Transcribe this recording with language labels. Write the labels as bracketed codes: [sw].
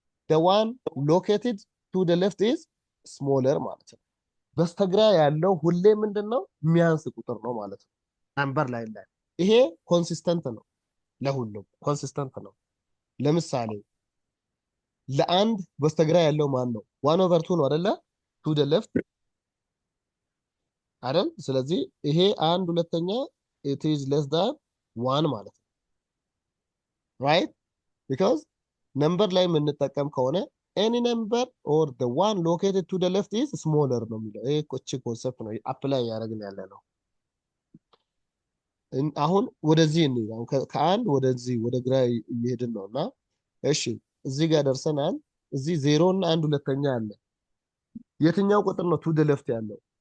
[en] the one located to the left is smaller [am] ማለት ነው። በስተግራ ያለው ሁሌ ምንድነው የሚያንስ ቁጥር ነው ማለት ነው። ነምበር ላይን ላይ ይሄ ኮንሲስተንት ነው፣ ለሁሉም ኮንሲስተንት ነው። ለምሳሌ ለአንድ በስተግራ ያለው ማን ነው? 1/2 ነው አይደለ? [en] to the left አይደል? [am] ስለዚህ ይሄ አንድ ሁለተኛ [en] it is less than 1 [am] ማለት ነው። right because ነምበር ላይ የምንጠቀም ከሆነ [en] any number or the one located to the left is smaller [am] ነው የሚለው። ይሄ እቺ ኮንሰፕት ነው አፕላይ ያደረግን ያለ ነው። አሁን ወደዚህ እንሂድ። አሁን ከአንድ ወደዚህ ወደ ግራ እየሄድን ነውና እሺ እዚህ ጋር ደርሰናል። እዚህ 0 እና 1 ሁለተኛ አለ። የትኛው ቁጥር ነው to the left ያለው?